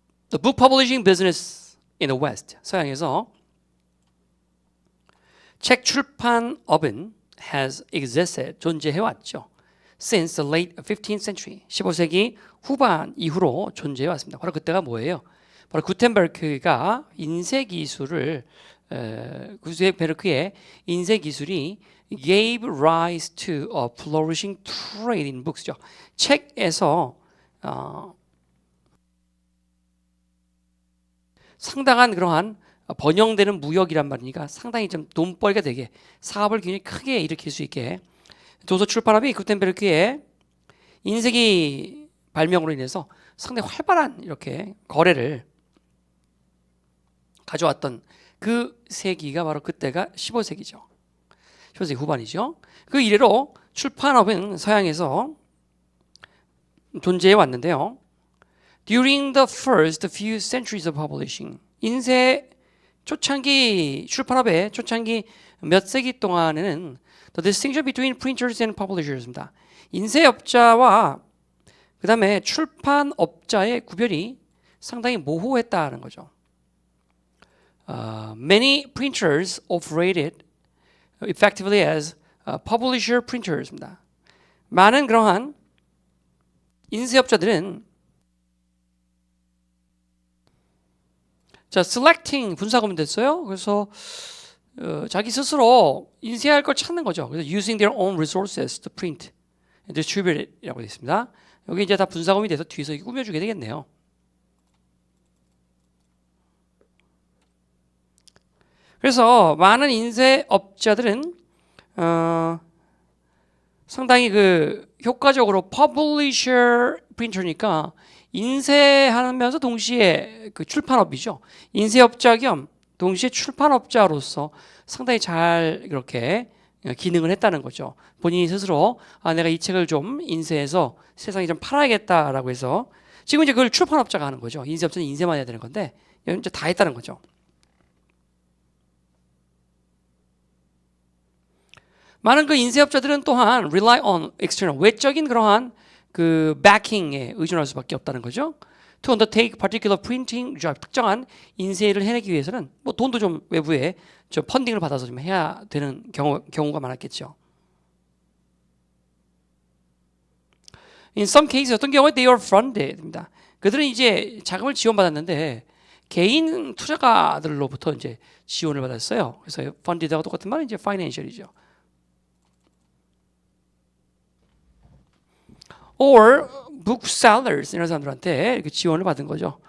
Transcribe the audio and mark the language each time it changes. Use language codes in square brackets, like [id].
[en] The book publishing business in the West. [ko] 서양에서 책 출판업은 [en] has existed, [ko] 존재해왔죠. [en] Since the late 15th century, [ko] 15세기 후반 이후로 존재해왔습니다. 바로 그때가 뭐예요? 바로 구텐베르크가 인쇄기술을 구텐베르크의 인쇄기술이 [en] gave rise to a flourishing trade in books죠. [ko] 책에서 상당한 그러한 번영되는 무역이란 말이니까 상당히 좀 돈벌이가 되게 사업을 굉장히 크게 일으킬 수 있게 도서 출판업이 구텐베르크의 인쇄기 발명으로 인해서 상당히 활발한 이렇게 거래를 가져왔던 그 세기가 바로 그때가 15세기죠. 15세기 후반이죠. 그 이래로 출판업은 서양에서 존재해 왔는데요. [en] During the first few centuries of publishing, [ko] 인쇄 초창기 출판업의 초창기 몇 세기 동안에는 [en] the distinction between printers and publishers입니다. [ko] 인쇄업자와 그 다음에 출판업자의 구별이 상당히 모호했다는 거죠. [en] Many printers operated effectively as publisher printers입니다. [ko] 많은 그러한 인쇄업자들은 자, selecting 분사구문 됐어요. 그래서 자기 스스로 인쇄할 걸 찾는 거죠. [en] 그래서 using their own resources to print and distribute it이라고 되어 있습니다. [ko] 여기 이제 다 분사구문이 돼서 뒤에서 꾸며주게 되겠네요. 그래서 많은 인쇄업자들은 상당히 그 효과적으로 publisher printer니까 인쇄하면서 동시에 그 출판업이죠. 인쇄업자 겸 동시에 출판업자로서 상당히 잘 그렇게 기능을 했다는 거죠. 본인이 스스로 내가 이 책을 좀 인쇄해서 세상에 좀 팔아야겠다라고 해서 지금 이제 그걸 출판업자가 하는 거죠. 인쇄업자는 인쇄만 해야 되는 건데 이제 다 했다는 거죠. 많은 그 인쇄업자들은 또한 [en] rely on external, [ko] 외적인 그러한 그 backing에 의존할 수밖에 없다는 거죠. [en] To undertake particular printing job, [ko] 특정한 인쇄를 해내기 위해서는 뭐 돈도 좀 외부에 저 펀딩을 받아서 좀 해야 되는 경우가 많았겠죠. [en] In some cases [ko] 어떤 경우에 [en] they are funded입니다. [ko] 그들은 이제 자금을 지원받았는데 개인 투자가들로부터 이제 지원을 받았어요. 그래서 funded하고 똑같은 말은 이제 financial이죠. [en] or booksellers [ko] 이런 사람들한테 이렇게 지원을 받은 거죠.